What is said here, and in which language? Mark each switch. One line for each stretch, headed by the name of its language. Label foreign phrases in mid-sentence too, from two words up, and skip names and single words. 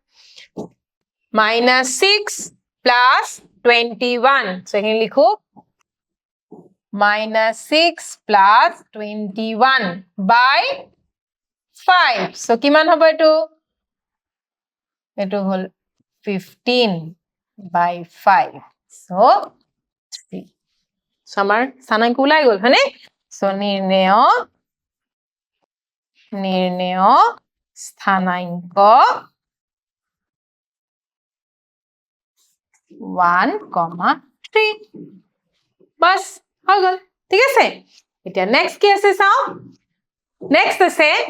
Assamese: -6 plus 21 so
Bangla: এখানে লিখো
Assamese: -6 plus 21 by 5 so কিমান হবে এটো হল 15 by 5 so 3 so আমাৰ স্থানাঙ্ক ওলাই গল হয়নে so নির্ণেয় স্থানাঙ্ক 1,3 বাস হৈ গল ঠিক আছে এতিয়া নেক্সট কি আছে চাও নেক্সট আছে